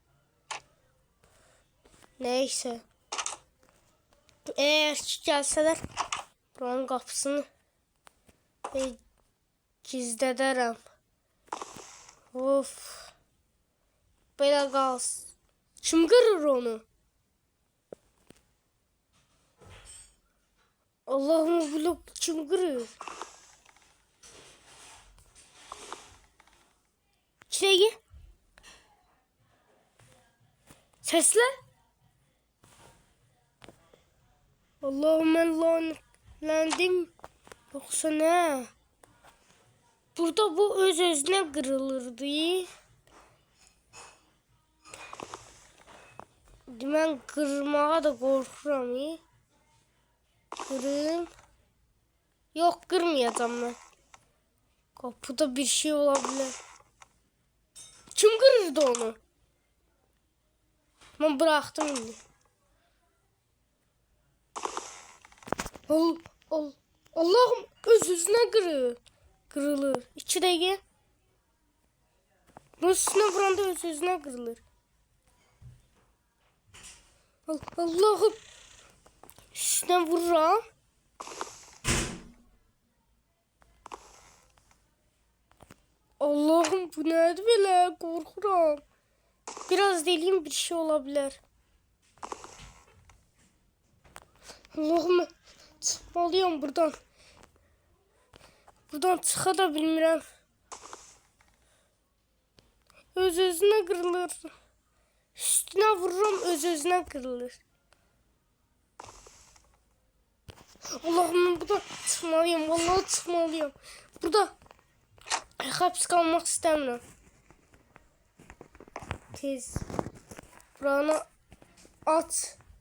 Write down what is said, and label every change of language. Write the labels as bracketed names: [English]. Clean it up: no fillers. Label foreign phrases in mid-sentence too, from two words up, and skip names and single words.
[Turkish] Neyse. [Azerbaijani] Eğer ki gəlsələr, buranın qapısını gizlədərəm. Of. Belə qalsın. Kim qırır onu? Allah'ım, bu kim qırır? [Turkish] İçeri. Sesler. Allah'ım, ben lanetlendim. Yoksa ne? [Azerbaijani] Burada bu öz-özünə qırılırdı. Mən qırmağa da qorxuram. [Turkish] Kırayım. Yok, kırmayacağım ben. Kapıda bir şey olabilir. Kim kırırdı onu? Ben bıraktım şimdi. Allah'ım, [Azerbaijani] öz-özünə kırılır. 2 dəqiqə. [Turkish] Bunun üstüne vuranda öz-özünə kırılır. Allah'ım. Üstüne vururam. [Azerbaijani] Allah'ım, bu nədir belə? Qorxuram. [Turkish] Biraz deliyim, bir şey olabilir. Allah'ım, çıkmalıyım buradan. [Azerbaijani] Buradan çıxa da bilmirəm. [Turkish] Öz-özünə kırılır. Üstüne vururum, öz-özünə kırılır. Allah'ım, ben buradan çıkmalıyım. Vallahi çıkmalıyım. Burada hapis kalmak istemiyorum. [Azerbaijani] Tez. Buranı at.